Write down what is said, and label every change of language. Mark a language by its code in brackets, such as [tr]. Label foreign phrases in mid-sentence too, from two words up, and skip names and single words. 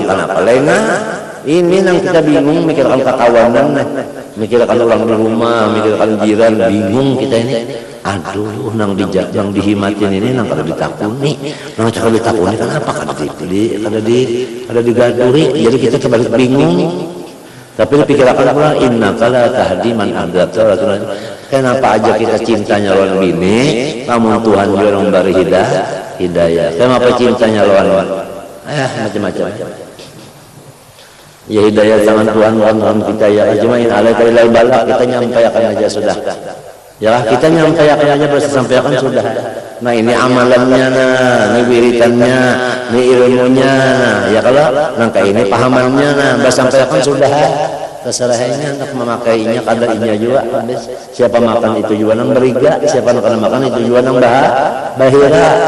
[bjn] kenapa lainnya ini nang kita bingung mikirkan kakawanan mikirkan orang di rumah mikirkan jiran bingung kita ini aduh nang dihimatin ini nang kalau ditakuni nang kalau ditakuni kenapa kada digaduri jadi kita kembali bingung tapi dipikirkan pula [ar] إنك لا تهدي من أحببت [bjn] kenapa aja kita cintanya lawan bini namun Tuhan juga memberi hidayah kenapa cintanya lawan macam-macam ya hidayah tangan Tuhan lawan kita ya cuma [ar] إن عليك إلا البلاغ [bjn] kita nyampaikan aja sudah ya kita nyampaikan aja bersampaikan sudah nah ini amalannya ini wiritannya ini ilmunya ya kalau nangka ini pahamannya bersampaikan sudah terserahnya untuk memakainya kadainya juga habis siapa makan itu juga nang beriga siapa makan itu juga nang bahira